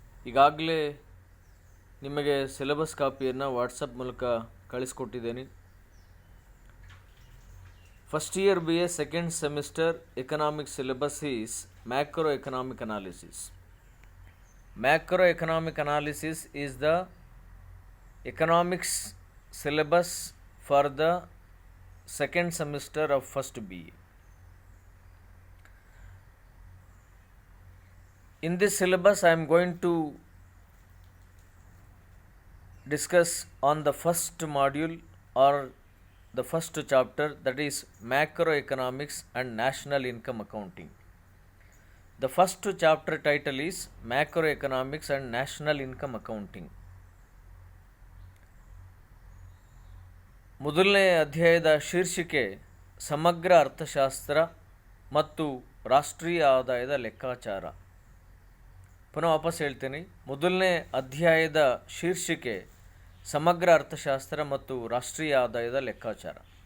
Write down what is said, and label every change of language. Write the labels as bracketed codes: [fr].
[kn] ಈಗಾಗಲೇ ನಿಮಗೆ ಸಿಲೆಬಸ್ ಕಾಪಿಯನ್ನು ವಾಟ್ಸಪ್ ಮೂಲಕ ಕಳಿಸ್ಕೊಟ್ಟಿದ್ದೇನೆ. [en] First year BA second semester economic syllabus is macro economic analysis. Macro economic analysis is the economics syllabus for the second semester of first BA. In this syllabus I am going to discuss on the first module or the first chapter, that is macroeconomics and national income accounting. The first chapter title is Macroeconomics and National Income Accounting. [kn] ಮೊದಲನೇ ಅಧ್ಯಾಯದ ಶೀರ್ಷಿಕೆ ಸಮಗ್ರ ಅರ್ಥಶಾಸ್ತ್ರ ಮತ್ತು ರಾಷ್ಟ್ರೀಯ ಆದಾಯದ ಲೆಕ್ಕಾಚಾರ. ಪುನಃ ವಾಪಸ್ ಹೇಳ್ತೀನಿ. ಮೊದಲನೇ ಅಧ್ಯಾಯದ ಶೀರ್ಷಿಕೆ ಸಮಗ್ರ ಅರ್ಥಶಾಸ್ತ್ರ ಮತ್ತು ರಾಷ್ಟ್ರೀಯ ಆದಾಯದ ಲೆಕ್ಕಾಚಾರ.